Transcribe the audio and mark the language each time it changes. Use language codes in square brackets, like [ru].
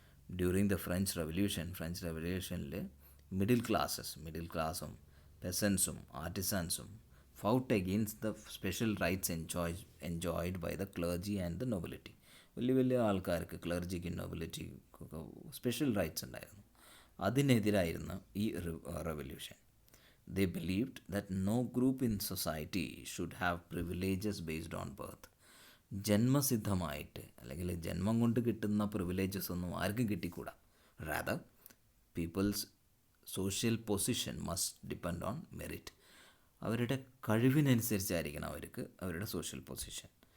[en] During the French റവല്യൂഷനിൽ middle ക്ലാസ്സും പെസൻസും ആർട്ടിസൻസും fought against the special rights enjoyed by the clergy and the nobility. [ml] വലിയ വലിയ ആൾക്കാർക്ക്, ക്ലർജിക്കും നൊബിലിറ്റിക്കൊക്കെ special rights ഉണ്ടായിരുന്നു. അതിനെതിരായിരുന്നു ഈ revolution. [en] They believed that no group in society should have privileges based on birth. [ml] ജന്മസിദ്ധമായിട്ട് അല്ലെങ്കിൽ ജന്മം കൊണ്ട് കിട്ടുന്ന പ്രിവിലേജസ് ഒന്നും ആർക്കും കിട്ടിക്കൂടാ. [en] Rather people's social position must depend on merit. [ml] അവരുടെ കഴിവിനനുസരിച്ചായിരിക്കണം അവർക്ക് അവരുടെ സോഷ്യൽ പൊസിഷൻ.